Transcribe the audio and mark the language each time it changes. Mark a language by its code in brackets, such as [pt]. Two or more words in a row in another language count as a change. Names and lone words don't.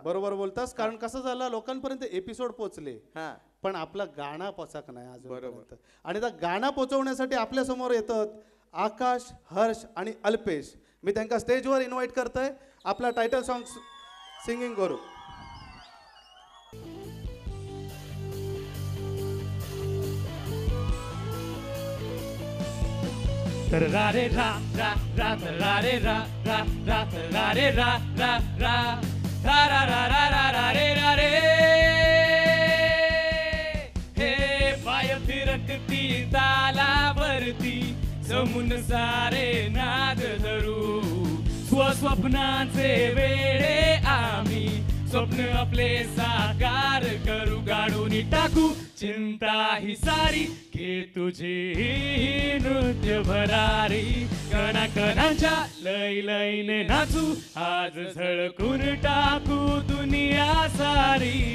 [mr] बरोबर बोलतास. कारण कसं झालं लोकांपर्यंत एपिसोड पोचले पण आपला गाणं पोचक नाही आजपर्यंत. आणि त्या गाणं पोचवण्यासाठी आपल्या समोर येतात आकाश, हर्ष आणि अल्पेश. मी त्यांना स्टेजवर इन्व्हाइट करतोय आपला [en] title song singing [mr] करू. ra re ra ra ra ra re ra ra ra ra re ra ra ra ra ra ra ra ra ra re ra re. हे पाय फिरकती तालावरती जमून सारे नाद धरू स्वस्वप्नाचे वेळे आम्ही स्वप्न आपले साकार करू गाडून टाकू चिंता ही सारी के तुझी नृत्य भरारी कणा कणाच्या लय लयने नाचू आज झळकून टाकू दुनिया सारी.